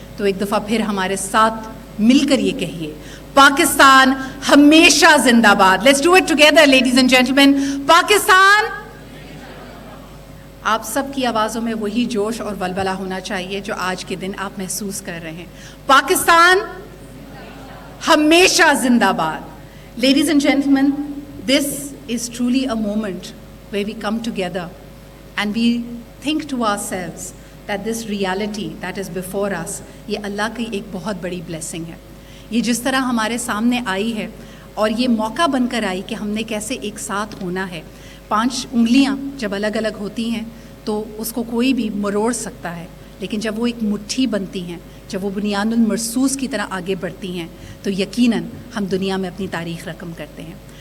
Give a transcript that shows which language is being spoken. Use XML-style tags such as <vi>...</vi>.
<ur>تو ایک دفعہ پھر ہمارے ساتھ مل کر یہ کہیے، پاکستان ہمیشہ زندہ باد.</ur> <en>Let's do it together ladies and gentlemen.</en> <ur>Pakistan. آپ سب کی آوازوں میں وہی جوش اور ولولہ ہونا چاہیے جو آج کے دن آپ محسوس کر رہے ہیں. پاکستان ہمیشہ زندہ باد.</ur> <en>Ladies and gentlemen, this is truly a moment where we come together and we think to ourselves that this reality that is before us,</en> <ur>یہ اللہ کی ایک بہت بڑی blessing ہے. یہ جس طرح ہمارے سامنے آئی ہے اور یہ موقع بن کر آئی کہ ہم نے کیسے ایک ساتھ ہونا ہے. 5 انگلیاں جب الگ الگ ہوتی ہیں تو اس کو کوئی بھی مروڑ سکتا ہے، لیکن جب وہ ایک مٹھی بنتی ہیں، جب وہ بنیاد المرصوص کی طرح آگے بڑھتی ہیں تو یقیناً ہم دنیا میں اپنی تاریخ رقم کرتے ہیں.</ur>